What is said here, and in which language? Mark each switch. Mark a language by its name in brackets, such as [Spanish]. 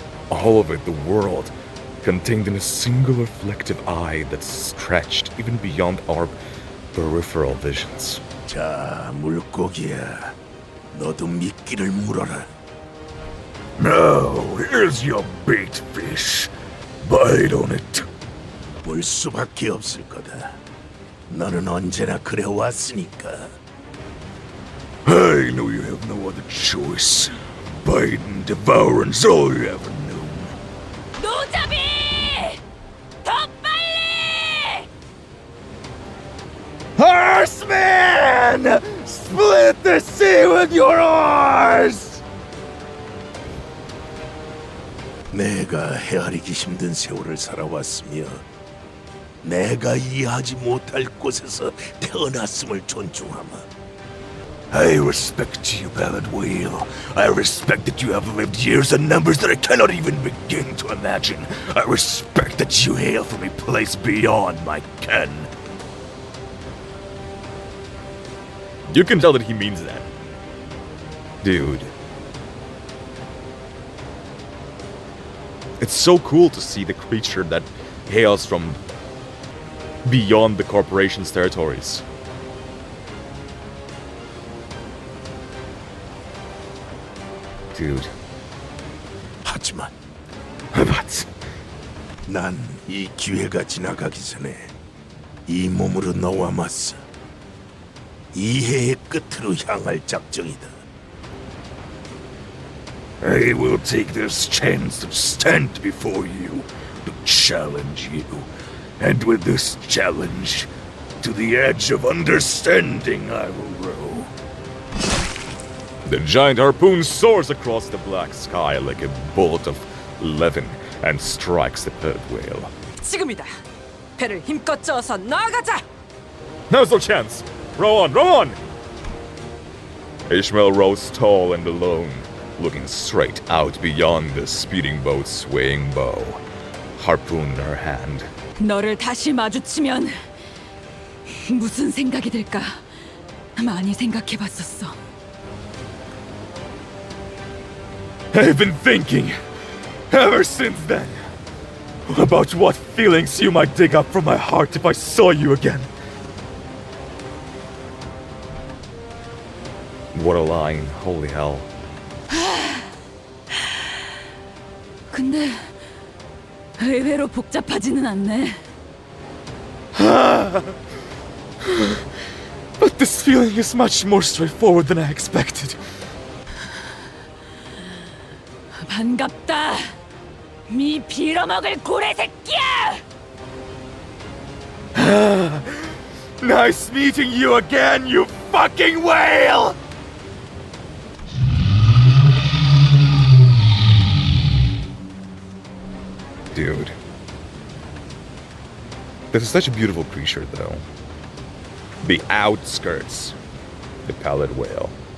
[English] All of it, the world, contained in a single reflective eye that stretched even beyond our peripheral visions. [Korean] 자, 물고기야. 너도 미끼를 물어라. [English] Now, here's your bait, fish. Bite on it. [Korean] 볼 수밖에 없을 거다. 너는 언제나 그래왔으니까. [English] I know you have no other choice. Bite and devour is all you ever knew. [Korean] 노자비! 더 빨리! [English] Horseman! Split the sea with your oars! [Korean] 내가 헤아리기 힘든 세월을 살아왔으며 내가 이해하지 못할 곳에서 태어났음을 존중하마. [English] I respect you, Pallid Whale. I respect that you have lived years and numbers that I cannot even begin to imagine. I respect that you hail from a place beyond my ken. You can tell that he means that. Dude. It's so cool to see the creature that hails from beyond the corporation's territories. Dude. [Korean] 하지만 [English] But [Korean] 난 이 기회가 지나가기 전에 이 몸으로 너와 맞서 이해의 끝으로 향할 작정이다. [English] I will take this chance to stand before you, to challenge you, and with this challenge, to the edge of understanding I will row. the giant harpoon soars across the black sky like a bolt of levin and strikes the pallid whale. [Korean] 지금이다. 배를 힘껏 저어서 나아가자. [English] Now's our chance! Row on, row on! Ishmael rose tall and alone, looking straight out beyond the speeding boat's swaying bow, harpoon in her hand. [Korean] 너를 다시 마주치면 무슨 생각이 들까? 많이 생각해봤었어. [English] I've been thinking, ever since then, about what feelings you might dig up from my heart if I saw you again. What a line, holy hell. [Korean] 근데 의외로 복잡하지는 않네. [English] But this feeling is much more straightforward than I expected. [Korean] 반갑다. 미 빌어먹을 고래 새끼야! [English] Nice meeting you again, you fucking whale! Dude. This is such a beautiful creature, though. The outskirts. The pallid whale.